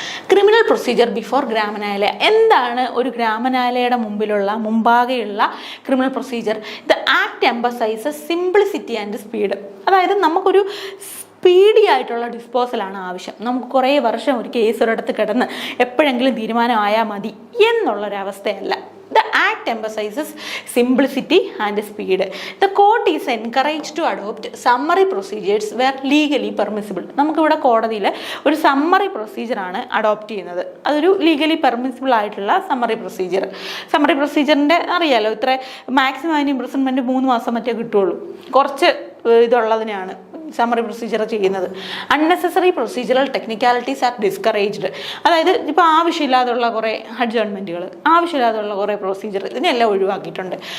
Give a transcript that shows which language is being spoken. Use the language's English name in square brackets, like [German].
[Malayalam] Criminal procedure before ഗ്രാമനായാല. എന്താണ് ഒരു ഗ്രാമനായാലയുടെ മുമ്പാകെയുള്ള criminal procedure? [English] The act emphasises simplicity and speed. [Malayalam] അതായത് നമുക്കൊരു സ്പീഡി ആയിട്ടുള്ള ഡിസ്പോസലാണ് ആവശ്യം. നമുക്ക് കുറേ വർഷം ഒരു കേസ് ഒരിടത്ത് കിടന്ന് എപ്പോഴെങ്കിലും തീരുമാനമായാൽ മതി എന്നുള്ളൊരവസ്ഥയല്ല. [English] The act emphasizes simplicity and speed. The court is encouraged to adopt summary procedures where legally permissible. [Malayalam] നമുക്കിവിടെ കോടതിയിൽ ഒരു സമ്മറി പ്രൊസീജിയറാണ് അഡോപ്റ്റ് ചെയ്യുന്നത്. അതൊരു ലീഗലി പെർമിസിബിൾ ആയിട്ടുള്ള സമ്മറി പ്രൊസീജിയറിൻ്റെ അറിയാലോ, ഇത്ര മാക്സിമം അതിന് ഇംപ്രിസൺമെൻറ്റ് 3 മാസം മറ്റേ കിട്ടുള്ളൂ. കുറച്ച് ഇതുള്ളതിനാണ് സമ്മറി പ്രൊസീജിയർ ചെയ്യുന്നത്. [English] Unnecessary procedural technicalities are discouraged. [Malayalam] അതായത് ഇപ്പോൾ ആവശ്യമില്ലാതുള്ള കുറേ അഡ്ജേൺമെൻറ്റുകൾ, ആവശ്യമില്ലാതുള്ള കുറേ പ്രൊസീജിയർ, ഇതിനെല്ലാം ഒഴിവാക്കിയിട്ടുണ്ട്.